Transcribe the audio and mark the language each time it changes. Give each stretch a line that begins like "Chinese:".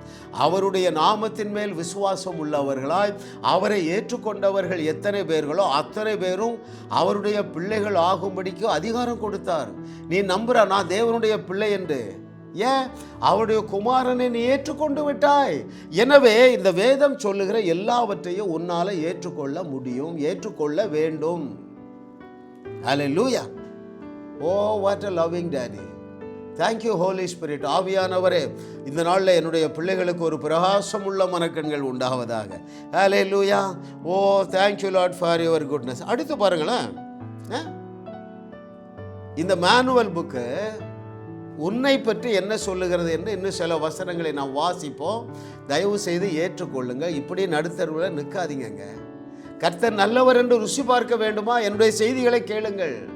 Tamil: அவருடைய நாமத்தின் மேல் விசுவாசம் உள்ளவர்களாய் அவரை ஏற்றுக்கொண்டவர்கள் எத்தனை பேர்களோ அத்தனை பேரும் அவருடைய பிள்ளைகள் ஆகும்படிக்கு அதிகாரம் கொடுத்தார். நீ நம்புற நான் தேவனுடைய பிள்ளை என்று. ஏன்? அவருடைய குமாரனை நீ ஏற்றுக்கொண்டு விட்டாய். எனவே இந்த வேதம் சொல்லுகிற எல்லாவற்றையும் உன்னால் ஏற்றுக்கொள்ள முடியும், ஏற்றுக்கொள்ள வேண்டும். ஹல்லேலூயா.
English: Oh what a loving daddy. Thank you Holy Spirit.
Tamil: ஆவியானவரே, இந்த நாளில் என்னுடைய பிள்ளைகளுக்கு ஒரு பிரகாசம் உள்ள மனக்கண்கள் உண்டாவதாக. ஹல்லேலூயா.
English: Oh thank you Lord for your goodness.
Tamil: அடுத்து பாருங்களேன், இந்த மேனுவல் புக்கு உன்னை பற்றி என்ன சொல்லுகிறது என்று இன்னும் சில வசனங்களை நாம் வாசிப்போம். தயவு செய்து ஏற்றுக்கொள்ளுங்க. இப்படி நடுத்தருவில் நிற்காதீங்க. கர்த்தர் நல்லவர் என்று ருசி பார்க்க வேண்டுமா? என்னுடைய செய்திகளை கேளுங்கள்.